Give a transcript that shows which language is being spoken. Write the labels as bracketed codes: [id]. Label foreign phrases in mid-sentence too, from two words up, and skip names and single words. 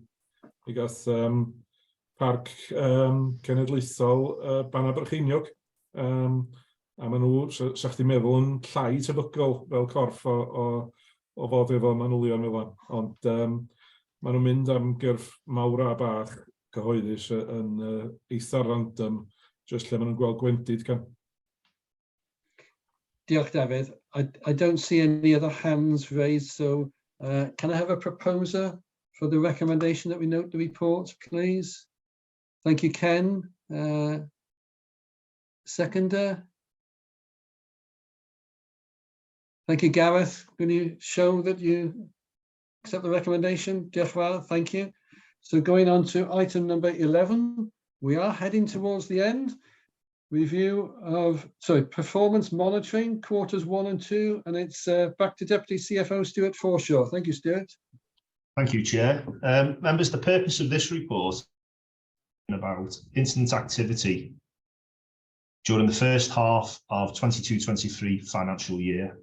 [cy] I gath Parc Cenedlaethol Bannabrycheiniog, a maen nhw, sa chdi'n meddwl, yn llai tebygol fel corff o fod efo manylion fel yna. Ond maen nhw'n mynd am gyrff mawr a bach cyhoeddus yn eitha random, just lle maen nhw'n gweld gwendid can. Diolch, David. [en] I don't see any other hands raised, so can I have a proposer for the recommendation that we note the report, please? Thank you, Ken. Seconder? Thank you, Gareth. Can you show that you accept the recommendation? [cy] Diolch fawr, [en] thank you. So going on to item number 11, we are heading towards the end. Review of, performance monitoring, quarters 1 and 2, and it's back to Deputy CFO Stuart Forshaw. Thank you, Stuart. Thank you, Chair. Members, the purpose of this report is about incident activity during the first half of 22-23 financial year.